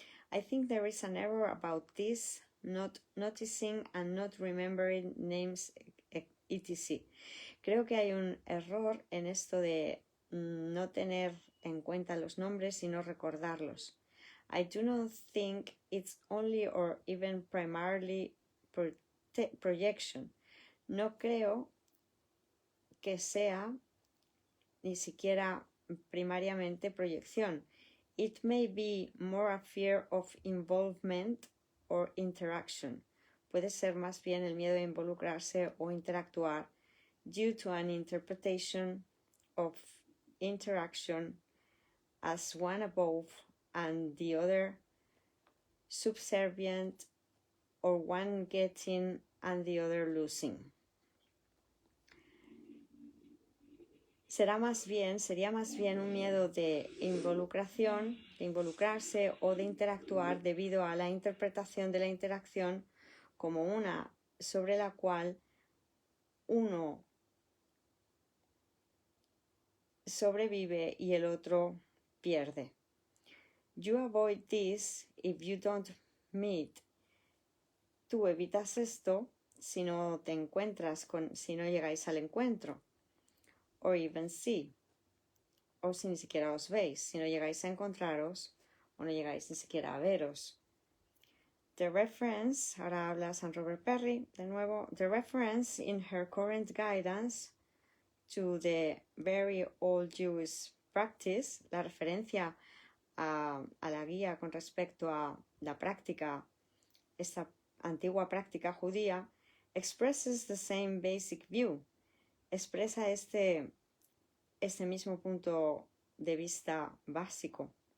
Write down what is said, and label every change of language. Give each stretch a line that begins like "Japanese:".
English: I think there is an error about this, not noticing and not remembering names, etc.
Spanish: Creo que hay un error en esto de no tener en cuenta los nombres y no recordarlos.
English: I do not think it's only or even primarily projection.
Spanish: No creo que sea ni siquiera primariamente proyección.
English: It may be more a fear of involvement or interaction.
Spanish: Puede ser más bien el miedo de involucrarse o interactuar
English: due to an interpretation of interaction as one above and the other subservient, or one getting and the other losing.
Spanish: Sería más bien un miedo de involucración, de involucrarse o de interactuar debido a la interpretación de la interacción como una sobre la cual uno sobrevive y el otro pierde.
English: You avoid this if you don't meet.
Spanish: Tú evitas esto si no te encuentras si no llegáis al encuentro.
English: Or even see.
Spanish: O si ni siquiera os veis, si no llegáis a encontraros o no llegáis ni siquiera a veros.
English: The reference,
Spanish: ahora habla San Robert Perry de nuevo,
English: the reference in her current guidance to the very old Jewish practice,
Spanish: la referencia a la guía con respecto a la práctica, esta antigua práctica judía,
English: expresses the same basic view,
Spanish: expresa este mismo punto de vista básico.